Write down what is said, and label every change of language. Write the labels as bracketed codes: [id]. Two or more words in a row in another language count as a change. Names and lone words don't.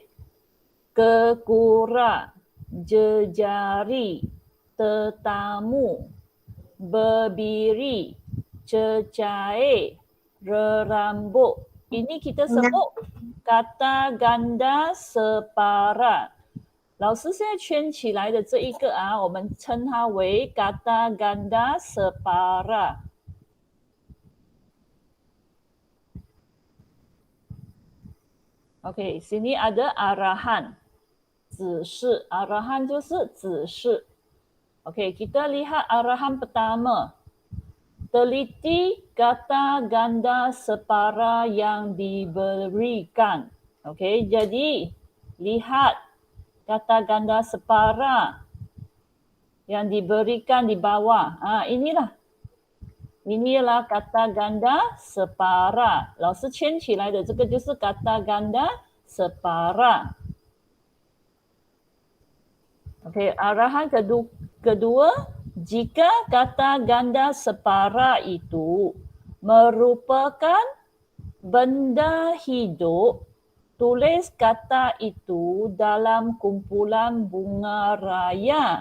[ms] Kekura, jejari, tetamu, berdiri, cecair, rerambut. Ini kita sebut kata ganda separa。 [zh] 老师现在圈起来的这一个我们称它为 [ms] kata ganda separa。 [zh] OK， [ms] sini ada arahan，指示。arahan [zh] 就是指示。 [ms] OK， kita lihat arahan pertama。Teliti kata ganda separa yang diberikan. OK, jadi lihat kata ganda separa yang diberikan di bawah. Inilah. Inilah kata ganda separa. [zh] 老师圈起来的这个就是 [ms] kata ganda separa. OK, arahan kedua, jika kata ganda separa itu merupakan benda hidup, tulis kata itu dalam kumpulan bunga raya.